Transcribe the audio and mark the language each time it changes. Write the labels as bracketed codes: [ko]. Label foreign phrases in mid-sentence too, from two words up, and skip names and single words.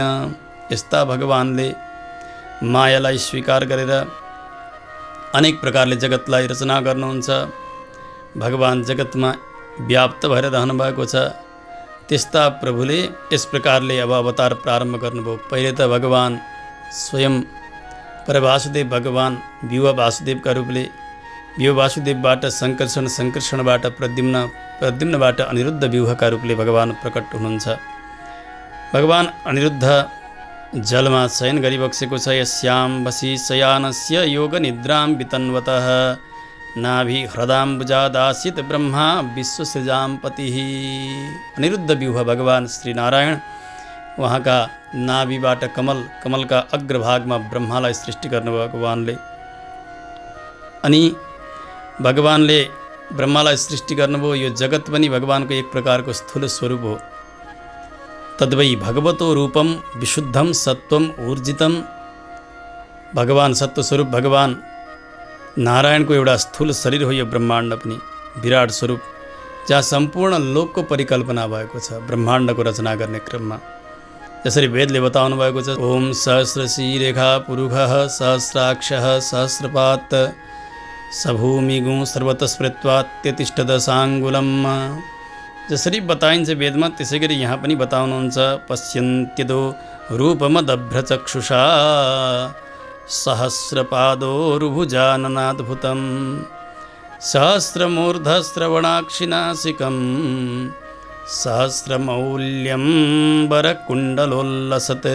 [ne] यस्ता भगवानले मायालाई स्वीकार गरेर अनेक प्रकारले जगतलाई रचना गर्नुहुन्छ। भगवान् जगतमा व्याप्त भएर रहनुभएको छ। त्यस्ता प्रभुले यस प्रकारले अब अवतार प्रारम्भ गर्नुभयो। पहिले त भगवान् स्वयं परवासुदेव भगवान् व्यूह वासुदेवका रूपले, व्यूह वासुदेवबाट सङ्कर्षण, सङ्कर्षणबाट प्रद्युम्न, प्रद्युम्नबाट अनिरुद्ध व्यूहका रूपले भगवान् प्रकट हुनुहुन्छ। भगवान् अनिरुद्ध जलमा शयन गरिबसेको छ। [sa] यस्यां वशी शयानस्य योग निद्रां वितन्वतः नाभि हृदाम्बुजादासित ब्रह्मा विश्वसृजां पतिः। [ne] अनिरुद्ध व्यूह भगवान् श्री नारायण, उहाँका नाभिबाट कमलका अग्रभागमा ब्रह्मालाई सृष्टि गर्नुभयो भगवानले। अनि भगवानले ब्रह्मालाई सृष्टि गर्नुभयो। यो जगत पनि भगवानको एक प्रकारको स्थूल स्वरूप हो। [sa] तद्वै भगवतो रूपम विशुद्धम सत्वम ऊर्जितम। [ne] भगवान् सत्व स्वरूप भगवान् नारायणको एउटा स्थूल शरीर हो। यो ब्रह्माण्ड पनि विराट स्वरूप, जहाँ सम्पूर्ण लोकको परिकल्पना भएको छ ब्रह्माण्डको रचना गर्ने क्रममा। जसरी वेदले बताउनु भएको छ, [sa] ओम सहस्रशीरेखा पुरुषः सहस्राक्षः सहस्रपात सभूमिगु सर्वतस्मृत्वा त्यतिष्ठदशाङ्गुलम्। [ne] जसरी बताइन्छ वेदमा, त्यसै गरी यहाँ पनि बताउनुहुन्छ। [sa] पश्यन्त्यदो रूपमदभ्रचक्षुषा सहस्रपादोरुभुजाननाद्भुतं सहस्रमूर्धश्रवणाक्षिनासिकं सहस्रमौल्यं वरकुण्डलोल्लसत्।